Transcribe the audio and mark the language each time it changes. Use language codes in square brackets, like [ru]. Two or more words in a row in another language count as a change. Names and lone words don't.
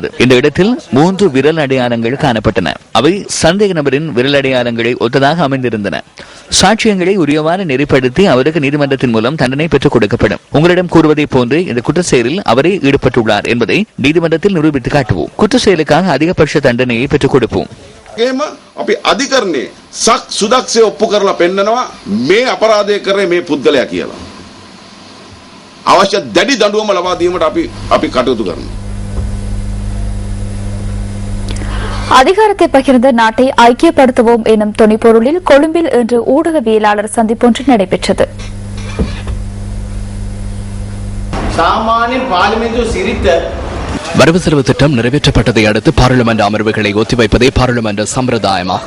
[ta] இந்த இடத்தில் 3 விரல் அடையாளங்கள் காணப்பட்டன. அவை சந்தேக நபரின் விரல் அடையாளங்களை ஒத்ததாக அமைந்திருந்தன. சாட்சியங்களை உரியவாறு நெறிப்படுத்தி அவருக்கு நீதிமன்றத்தின் மூலம் தண்டனை பெற்றுக் கொடுக்கப்படும். உங்களிடம் கூறுவதை போன்று இந்த குற்ற செயலில் அவரே ஈடுபட்டுள்ளார் என்பதை நீதிமன்றத்தில் நிரூபித்து காட்டுவோம். குற்ற செயலுக்காக அதிகபட்ச தண்டனையை பெற்றுக் கொடுப்போம். [si] අපි අධිකරණයේ සක් සුදක්ෂය ඔප්පු කරලා පෙන්නනවා මේ අපරාධය කරේ මේ පුද්ගලයා කියලා. අවශ්‍ය දැඩි දඬුවම ලබා දීමට අපි කටයුතු කරනවා. [ta] அதிகாரத்தை பகிர்ந்த நாட்டை ஐக்கியப்படுத்துவோம் எனும் துணிப்பொருளில் கொழும்பில் இன்று ஊடகவியலாளர் சந்திப்பொன்று நடைபெற்றது. சாமானிய பார்லிமென்ட் சிரித்த வரவு செலவு திட்டம் நிறைவேற்றப்பட்டதை அடுத்து பாராளுமன்ற அமர்வுகளை ஒத்திவைப்பதே பாராளுமன்ற சம்பிரதாயமாகும்.